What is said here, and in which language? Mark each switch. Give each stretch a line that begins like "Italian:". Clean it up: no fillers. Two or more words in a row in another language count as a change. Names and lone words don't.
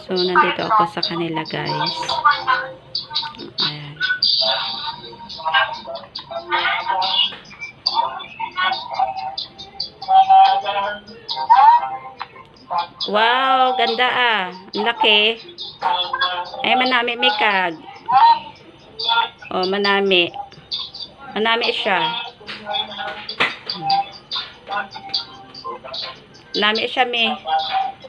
Filipino: nandito ako sa kanila, guys. Ayan. Wow, ganda ah. Ang laki. Ay,
Hiligaynon: manami may kag. Oh, manami. Manami siya. Manami siya, may.